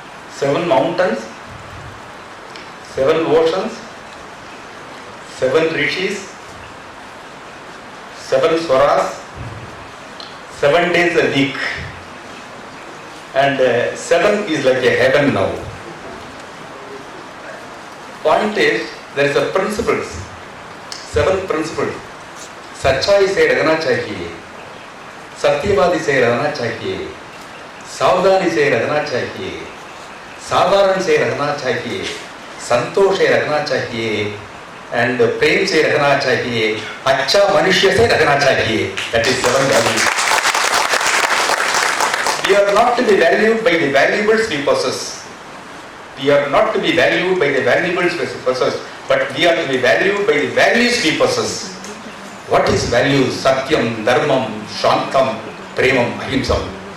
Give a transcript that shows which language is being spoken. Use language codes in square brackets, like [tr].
[en] 7 mountains, 7 oceans, 7 rishis, 7 swaras, 7 days a week. And 7 is like a heaven now. Point is, there is a principles, 7 principles. [hi] सच्चाई से रहना चाहिए, सत्यवादी से रहना चाहिए, सावधानी से रहना चाहिए, साधारण से रहना चाहिए, संतोष से रहना चाहिए, and प्रेम से रहना चाहिए, अच्छा मनुष्य से रहना चाहिए. [en] That is 7 values. We are not to be valued by the valuables we possess. We are not to be valued by the valuables we possess, but we are to be valued by the values we possess. What is values? [sa] Satyam, Dharmam, Shantam, Premam, Ahimsam.